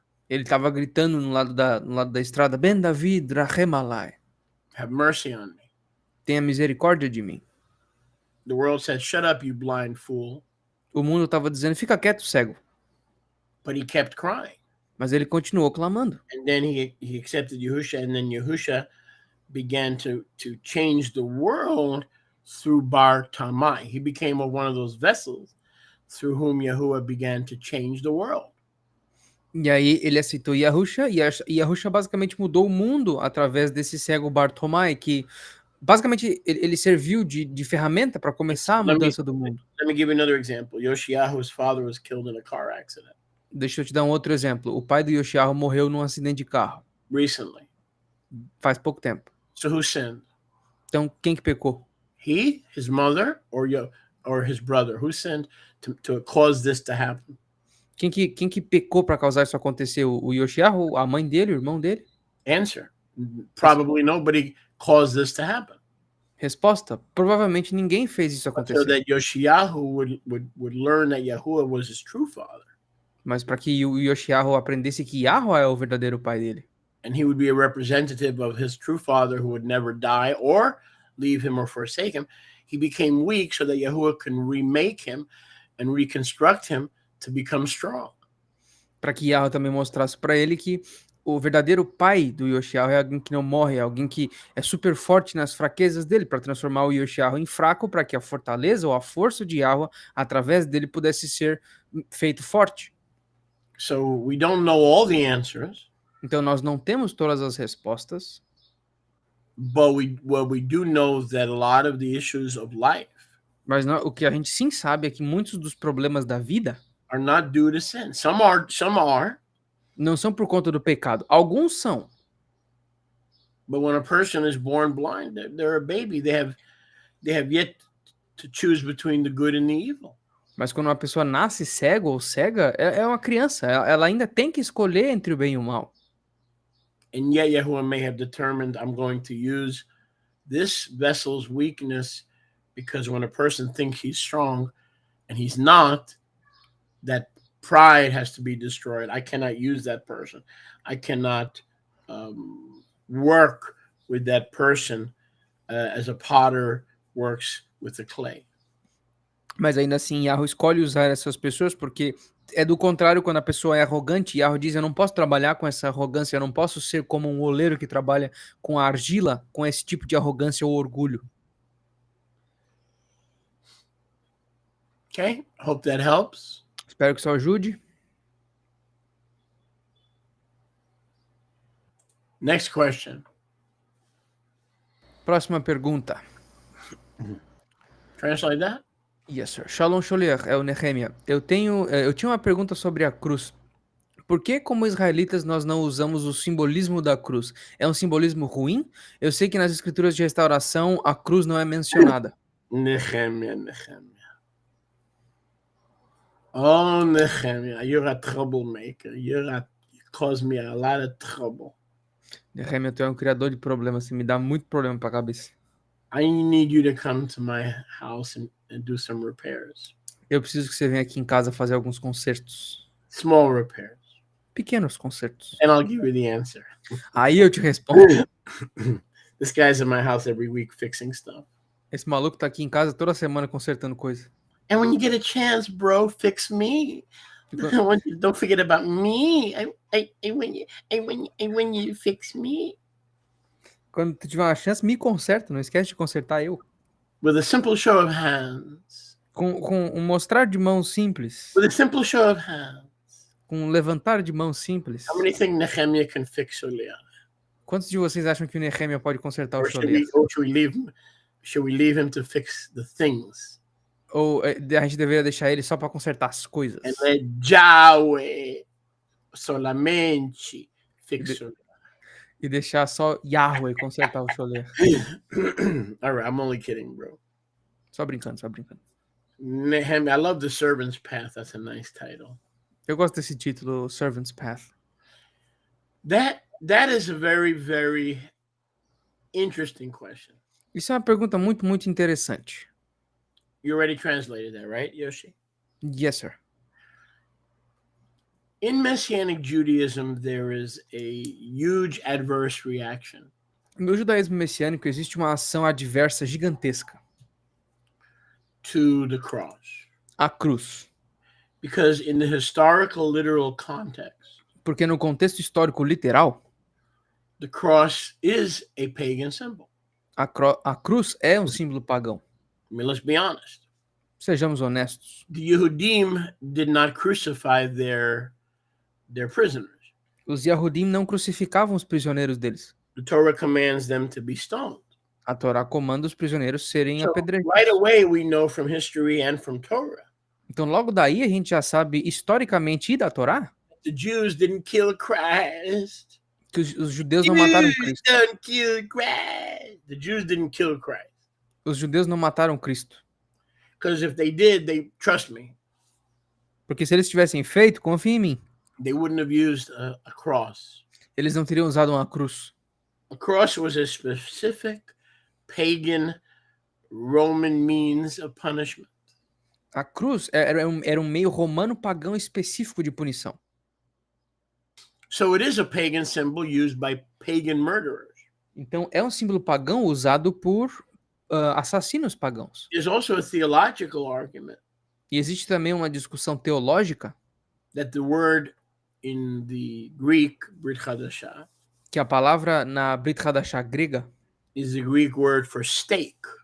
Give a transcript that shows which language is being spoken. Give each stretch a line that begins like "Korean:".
Portuguese: ele estava gritando no lado da estrada, Ben David,
Hebrew: Rachem alai.
English: Have mercy on me.
Portuguese: Tenha misericórdia de mim.
English: The world said, shut up, you blind fool.
Portuguese: O mundo estava dizendo, fica quieto, cego.
English: But he kept crying.
Portuguese: Mas ele continuou clamando.
English: And then he accepted Yahusha, and then Yahusha began to change the world through Bar Tamai. He became one of those vessels through whom Yahuwah began to change the world.
Portuguese: E aí ele aceitou Yahusha, e Yahusha basicamente mudou o mundo através desse cego Bartomai, que basicamente ele serviu de ferramenta para começar a mudança do mundo.
English: Let me give you another example. Yoshiyahu's father was killed in a car accident.
Portuguese: Deixa eu te dar um outro exemplo. O pai do Yoshiyahu morreu num acidente de carro.
English: Recently.
Portuguese: Faz pouco tempo.
English: So who sinned?
Portuguese: Então, quem que pecou?
English: He, his mother, or his brother? Who sinned to cause this to happen?
Portuguese: Quem que pecou para causar isso acontecer? O Yoshiyahu, a mãe dele, o irmão dele?
English: Answer. Probably nobody caused this to happen.
Portuguese: Resposta: provavelmente ninguém fez isso acontecer.
English: So that Yoshiyahu would learn that Yahuwah was his true father.
Portuguese: Mas para que o Yoshiyahu aprendesse que Yahweh é o verdadeiro pai dele.
English: And he would be a representative of his true father who would never die or leave him or forsake him. He became weak so that Yahuwah can remake him and reconstruct him to become strong.
Portuguese: Para que Yahweh também mostrasse para ele que o verdadeiro pai do Yoshiyahu é alguém que não morre, é alguém que é super forte nas fraquezas dele, para transformar o Yoshiyahu em fraco, para que a fortaleza ou a força de Yahweh, através dele, pudesse ser feito forte.
English: So we don't know all the answers.
Portuguese: Então nós não temos todas as respostas.
English: But we do know that a lot of the issues of life
Portuguese: Mas o que a gente sim sabe é que muitos dos problemas da vida
English: are not due to sin. Some are,
Portuguese: não são por conta do pecado. Alguns são.
English: but when a person is born blind, they're a baby. They have yet to choose between the good and the evil.
Portuguese: Mas quando uma pessoa nasce cego ou cega, é uma criança. Ela ainda tem que escolher entre o bem e o mal.
English: And yet Yahuwah may have determined, I'm going to use this vessel's weakness, because when a person thinks he's strong and he's not, that pride has to be destroyed. I cannot use that person. I cannot work with that person as a potter works with the clay.
Portuguese: Mas ainda assim, Yahweh escolhe usar essas pessoas porque é do contrário quando a pessoa é arrogante. Yahweh diz, eu não posso trabalhar com essa arrogância, eu não posso ser como um oleiro que trabalha com a argila, com esse tipo de arrogância ou orgulho.
English: Okay, hope that helps.
Portuguese: Espero que isso ajude.
English: Next question.
Portuguese: Próxima pergunta.
English: Translate that. Yes, sir.
Portuguese: Shalom Sholiach, é o Nehemia. Eu tinha uma pergunta sobre a cruz. Por que, como israelitas, nós não usamos o simbolismo da cruz? É um simbolismo ruim? Eu sei que nas escrituras de restauração a cruz não é mencionada.
English: Nehemiah. Oh, Nehemiah, you're a troublemaker. You cause me a lot of trouble.
Portuguese: Nehemia, tu é um criador de problemas, você me dá muito problema pra cabeça.
English: I need you to come to my house and do some repairs.
Portuguese: Eu preciso que você venha aqui em casa fazer alguns concertos.
English: Small repairs.
Portuguese: Pequenos concertos.
English: And I'll give you the answer.
Portuguese: Aí eu te respondo.
English: This guy's in my house every week fixing stuff.
Portuguese: Esse maluco tá aqui em casa toda semana consertando coisa.
English: And when you get a chance, bro, fix me. Don't forget about me. When you fix me.
Portuguese: Quando tu tiver uma chance, me conserta. Não esquece de consertar eu.
English: With a simple show of hands.
Portuguese: Com um mostrar de mão simples.
English: With a simple show of hands.
Portuguese: Com um levantar de mão simples.
English: How many think Nehemiah can fix Sholiach?
Portuguese: Quantos de vocês acham que o Nehemia pode consertar o
English: Or
Portuguese: Sholiach?
English: should we leave him to fix the things?
Portuguese: Ou a gente deveria deixar ele só para consertar as coisas?
English: And let Yahweh solamente fix Sholiach.
Portuguese: E deixar só Yahweh consertar o Sholiach.
English: All right, I'm only kidding, bro.
Portuguese: Só brincando, só brincando.
English: Nehemiah, I love the servant's path. That's a nice title.
Portuguese: Eu gosto desse título, Servant's Path.
English: That is a very, very interesting question.
Portuguese: Isso é uma pergunta muito, muito interessante.
English: You already translated that, right, Yoshi? Yes, sir. In Messianic Judaism, there is a huge adverse reaction
Portuguese: No judaísmo messiânico existe uma ação adversa gigantesca.
English: To the cross.
Portuguese: A cruz.
English: Because in the historical, literal context,
Portuguese: porque no contexto histórico literal,
English: the cross is a pagan symbol.
Portuguese: A cruz é um símbolo pagão.
English: I mean, let's be honest.
Portuguese: Sejamos honestos.
English: The Yehudim did not crucify their prisoners.
Portuguese: Os Yahudim não crucificavam os prisioneiros deles.
English: The Torah commands them to be stoned.
Portuguese: A Torá comanda os prisioneiros serem
English: So
Portuguese: apedrejados.
English: right away, we know from history and from Torah,
Portuguese: Então logo daí a gente já sabe historicamente e da Torá
English: the Jews didn't kill Christ.
Portuguese: que os judeus não mataram Cristo.
English: Don't kill Christ. The Jews didn't kill Christ.
Portuguese: Os judeus não mataram Cristo.
English: Because if they did, trust me,
Portuguese: Porque se eles tivessem feito, confia em mim,
English: they wouldn't have used a cross.
Portuguese: eles não teriam usado uma cruz.
English: A cross was a specific pagan Roman means of punishment.
Portuguese: A cruz era um meio romano pagão específico de punição.
English: So it is a pagan symbol used by pagan murderers.
Portuguese: Então é um símbolo pagão usado por assassinos pagãos.
English: There's also a theological argument
Portuguese: E existe também uma discussão teológica
English: that the word in the Greek, Brit Hadashah,
Portuguese: que a palavra na Brit Hadashah grega
English: is the Greek word for stake.